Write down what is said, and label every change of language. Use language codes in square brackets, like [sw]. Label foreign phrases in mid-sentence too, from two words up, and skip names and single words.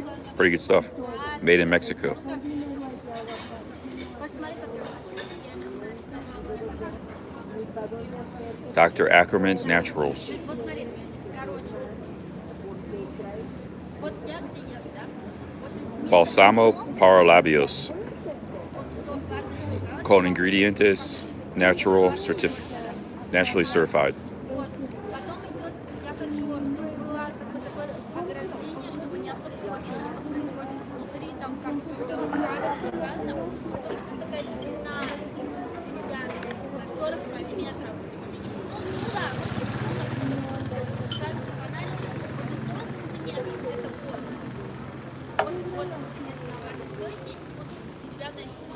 [en] Pretty good stuff. Made in Mexico. [ru] Посмотри, как я хочу. Dr. Ackerman's Naturals. Вот смотри, короче. Вот я где ем, да? [es] Balsamo para labios. [ru] Вот 100 карточек. [es] Con ingredientes [en] naturally certified. [ru] Вот. Потом идет, я хочу, чтобы было как бы такое ограждение, чтобы не особо было видно, что происходит внутри, там как все это красным. Потом это такая стена деревянная, типа 40 сантиметров. Ну да, вот сами фонарик, 40 сантиметров, где-то вот ты сидишь на барной стойке, и вот тут деревянная стена.